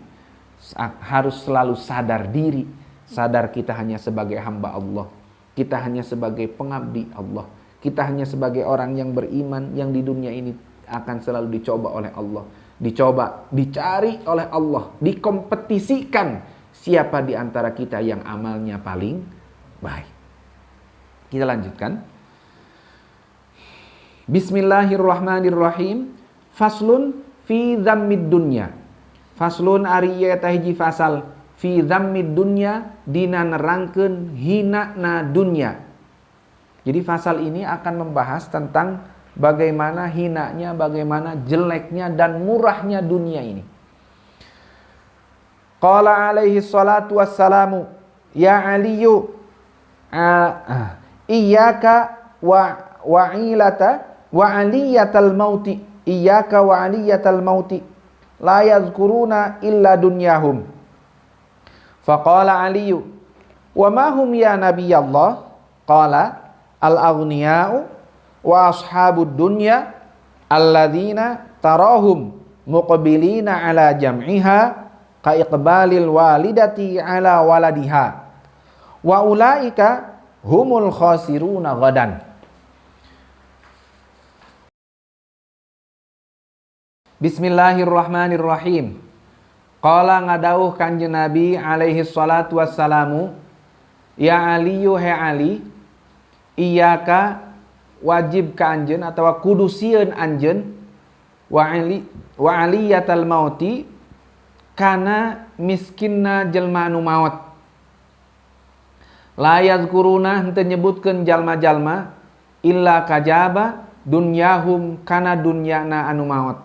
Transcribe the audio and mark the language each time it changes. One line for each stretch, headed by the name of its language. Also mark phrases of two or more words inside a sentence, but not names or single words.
Indonesian: Harus selalu sadar diri, sadar kita hanya sebagai hamba Allah, kita hanya sebagai pengabdi Allah, kita hanya sebagai orang yang beriman yang di dunia ini akan selalu dicoba oleh Allah. Dicoba, dicari oleh Allah, dikompetisikan siapa di antara kita yang amalnya paling baik. Kita lanjutkan. Bismillahirrahmanirrahim.
Arabic: فصل في ذم الدنيا.
Sundanese: Faslun ari ieu teh hiji fasal
Arabic: في ذم الدنيا
Sundanese: dina nerangkeun hinana dunya.
Indonesian: Jadi fasal ini akan membahas tentang bagaimana hinanya, bagaimana jeleknya dan murahnya dunia ini.
Arabic: قال عليه الصلاة والسلام يا علي إياك وعالية الموتى إياك وعالية الموتى لا يذكرون إلا دنياهم. فقال علي وما هم يا نبي الله? قال الأغنياء وأصحاب الدنيا الذين تراهم مقبلين على جمعها كإقبال الوالدة على ولدها وأولئك هم الخاسرون غدا. Bismillahirrahmanirrahim. Qala
Sundanese: ngadauh Kanjeng Nabi
Arabic: عليه الصلاة والسلام يا علي,
Sundanese: he Ali, iyyaka wajib ka anjeun atau kudu sieun anjeun
Arabic: وعالية الموتى
Sundanese: kana miskinna jelma anu maot.
Arabic: لا يذكرون
Sundanese: henteu nyebutkeun jalma-jalma illa kajaba dunyahum kana dunyana anu maot.